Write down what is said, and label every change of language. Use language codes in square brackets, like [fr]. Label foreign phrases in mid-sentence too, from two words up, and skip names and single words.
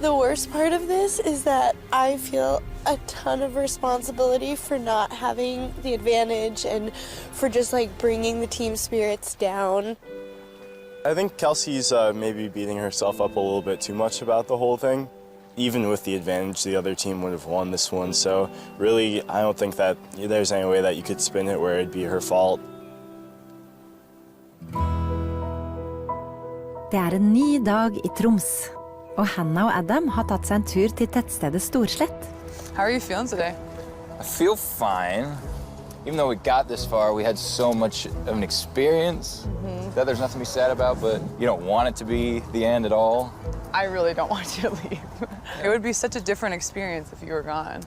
[en] The worst part of this is that I feel a ton of responsibility for not having the advantage and for just like bringing the team spirits down. I think Kelsey's maybe beating herself up a little bit too much about the whole thing. Even with the advantage, the other team would have won this one, so really I don't think that there's any way that you could spin it where it'd be her fault. [no] Det en ny dag I Troms, og Hannah og Adam har tatt seg en tur til tettstedet Storslett. [en] How are you feeling today? I feel fine. Even though we got this far, we had so much of an experience that there's nothing to be sad about, but you don't want it to be the end at all. I really don't want you to leave. It would be such a different experience if you were gone.